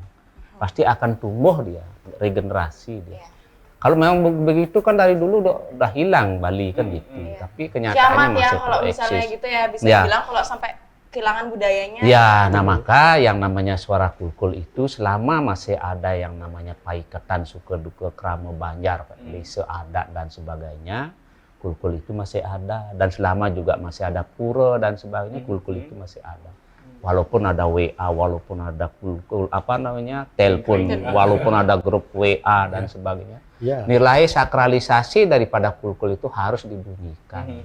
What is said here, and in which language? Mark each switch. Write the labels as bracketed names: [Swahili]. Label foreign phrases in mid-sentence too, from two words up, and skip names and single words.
[Indonesian] Pasti akan tumbuh dia, regenerasi dia. Kalau memang begitu kan dari dulu udah hilang Bali kan gitu. Tapi kenyataannya Kiamat ya masih kalau misalnya eksis. gitu ya, bisa Ya. bilang kalau sampai kehilangan budayanya. Ya, nah maka yang namanya suara kulkul itu selama masih ada yang namanya paiketan suka duka krama Banjar, desa adat dan sebagainya, kulkul itu masih ada. Dan selama juga masih ada pura dan sebagainya, kulkul itu masih ada. Walaupun ada WA, walaupun ada kulkul telepon, walaupun ada grup WA dan sebagainya. Ya. Nilai sakralisasi daripada kulkul itu harus dibunyikan.